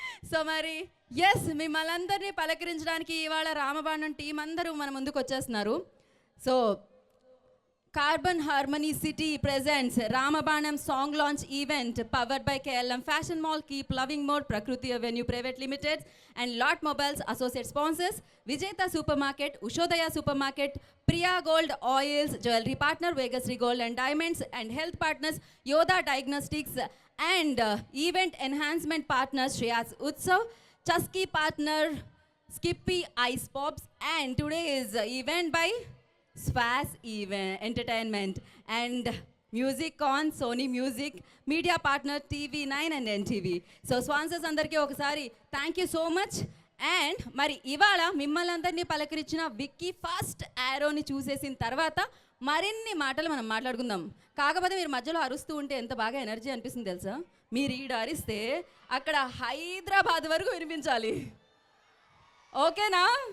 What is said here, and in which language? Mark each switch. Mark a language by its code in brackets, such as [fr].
[te] So మరి yes, మిమ్మల్ని అందరినీ పలకరించడానికి ఇవాళ రామబాణం టీం అందరూ మన ముందుకు వచ్చేస్తున్నారు. [en] So Carbon Harmony City presents Ramabanam song launch event powered by KLM Fashion Mall, Keep Loving More, Prakriti Avenue Private Limited and Lot Mobiles associate sponsors, Vijeta Supermarket, Ushodaya Supermarket, Priya Gold Oils, Jewelry Partner, Vegas Gold and Diamonds, and health partners Yoda Diagnostics and event enhancement partners Shreyas Utsav, Chusky partner Skippy Ice Pops, and today is event by Swaz Entertainment and music on Sony Music, media partner TV9 and NTV. [te] So sponsors అందరికీ ఒకసారి [en] Thank you so much. [te] And మరి ఇవాళ మిమ్మల్ని అందరినీ పలకరించిన Vicky first యారోని చూసేసిన తర్వాత మరిన్ని మాటలు మనం మాట్లాడుకుందాం. కాకపోతే మీరు మధ్యలో అరుస్తూ ఉంటే ఎంత బాగా ఎనర్జీ అనిపిస్తుంది తెలుసా? మీరు ఈడ అరిస్తే అక్కడ హైదరాబాద్ వరకు వినిపించాలి. ఓకేనా?